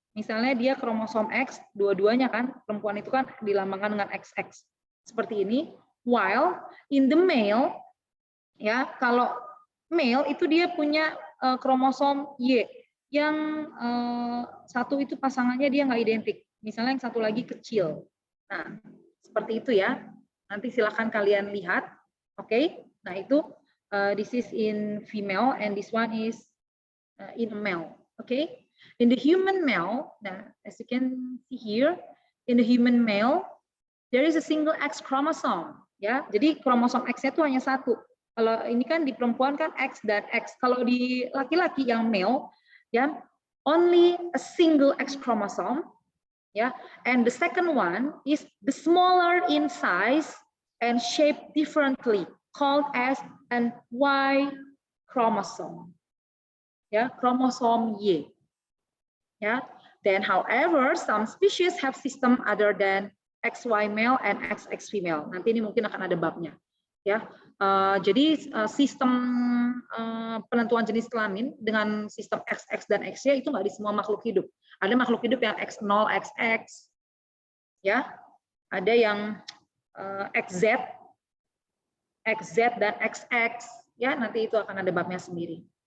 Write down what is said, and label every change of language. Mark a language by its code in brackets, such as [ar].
[id] Misalnya dia kromosom X, dua-duanya kan, perempuan itu kan dilambangkan dengan XX. Seperti ini. [en] While in the male, [id] ya kalau male itu dia punya kromosom Y, yang satu itu pasangannya dia nggak identik. Misalnya yang satu lagi kecil. Nah, seperti itu ya. Nanti silakan kalian lihat. Oke, nah itu [en] this is in female and this one is in a male. Okay. In the human male, now, as you can see here, in the human male, there is a single X chromosome. [id] Ya, jadi kromosom X-nya itu hanya satu. Kalau ini kan di perempuan kan X dan X. Kalau di laki-laki yang male, ya, [en] only a single X chromosome. Ya, and the second one is the smaller in size and shaped differently, called as an Y chromosome. [id] Ya, kromosom Y. Ya, [en] then however some species have system other than XY male and XX female. [id] Nanti ini mungkin akan ada babnya. Ya, jadi sistem penentuan jenis kelamin dengan sistem XX dan XY itu nggak di semua makhluk hidup. Ada makhluk hidup yang X0, XX, ya, ada yang XZ, XZ dan XX, ya, nanti itu akan ada babnya sendiri.